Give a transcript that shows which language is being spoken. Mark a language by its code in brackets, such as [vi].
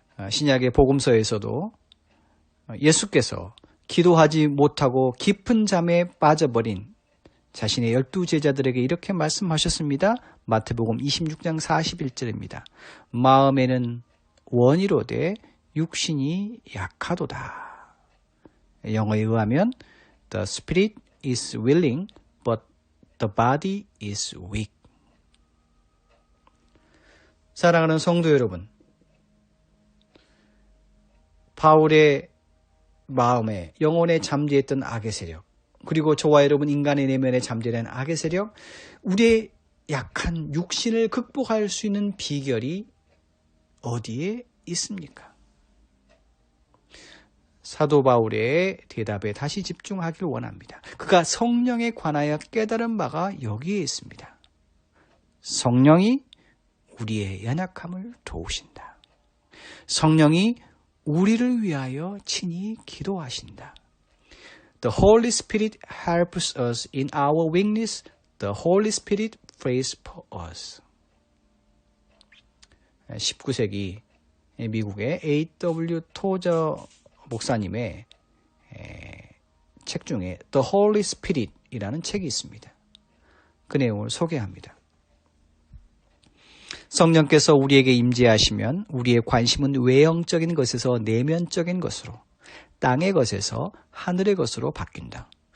[ko] 신약의 복음서에서도 예수께서 기도하지 못하고 깊은 잠에 빠져버린 자신의 12 제자들에게 이렇게 말씀하셨습니다. 마태복음 26장 41절입니다. 마음에는 원이로되 육신이 약하도다. 영어에 의하면 [en] The spirit is willing, but the body is weak. [ko] 사랑하는 성도 여러분, 바울의 마음에 영혼에 잠재했던 악의 세력, 그리고 저와 여러분 인간의 내면에 잠재된 악의 세력, 우리의 약한 육신을 극복할 수 있는 비결이 어디에 있습니까? 사도 바울의 대답에 다시 집중하길 원합니다. 그가 성령에 관하여 깨달은 바가 여기에 있습니다. 성령이 우리의 연약함을 도우신다. 성령이 우리를 위하여 친히 기도하신다. [en] The Holy Spirit helps us in our weakness. The Holy Spirit prays for us. [ko] 19세기 미국의 A.W. 토저 목사님의 책 중에 The Holy Spirit이라는 책이 있습니다. 그 내용을 소개합니다. 성령께서 우리에게 임재하시면 우리의 관심은 외형적인 것에서 내면적인 것으로, 땅의 것에서 하늘의 것으로 바뀐다.